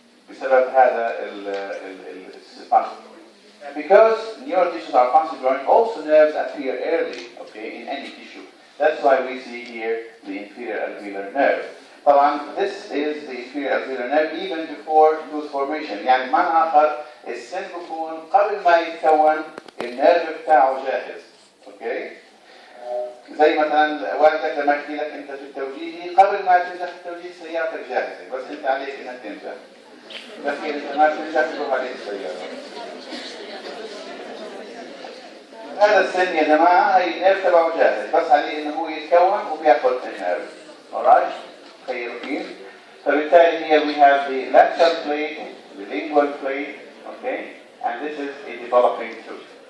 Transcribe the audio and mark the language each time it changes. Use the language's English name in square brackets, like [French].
[Arabic] بسبب هذا الصفات. [English] Because neural tissues are fast growing, also nerves appear early, okay, in any tissue. That's why we see here the inferior alveolar nerve. طبعا this is the inferior alveolar nerve even before tooth formation. [Arabic] يعني بمعنى آخر السن بيكون قبل ما يتكون النيرف بتاعه جاهز، اوكي؟ زي مثلا والدك لما يحكي لك انت في التوجيهي قبل ما تنجح في التوجيه سيارتك جاهزه، بس انت عليك انك تنجح. لكن انت ما تنجح تروح عليك السياره. هذا السن يا جماعه هي النيرف تبعه جاهز، بس عليه انه هو يتكون وبياخذ النيرف. [English] alright؟ [Arabic] تخيلوا كيف؟ فبالتالي [English] here we have the lateral plate, the lingual plate, okay? And this is a developing tooth.